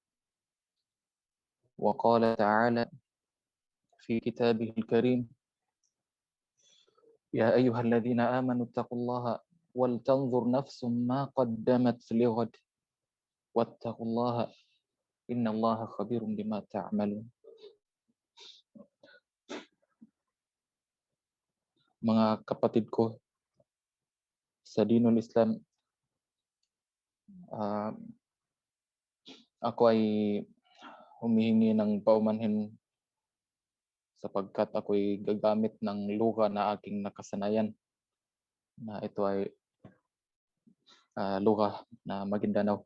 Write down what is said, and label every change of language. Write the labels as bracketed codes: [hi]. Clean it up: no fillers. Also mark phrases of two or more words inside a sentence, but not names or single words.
[ar] وقال تعالى في كتابه الكريم: يا أيها الذين آمنوا اتقوا الله ولتنظر نفس ما قدمت لغد واتقوا الله إن الله خبير بما تعملون. [tl] Mga kapatid ko sa [ar] دين الإسلام, [tl] ako ay humihingi ng paumanhin sapagkat ako'y gagamit ng luha na aking nakasanayan, na ito ay luha na Maguindanao.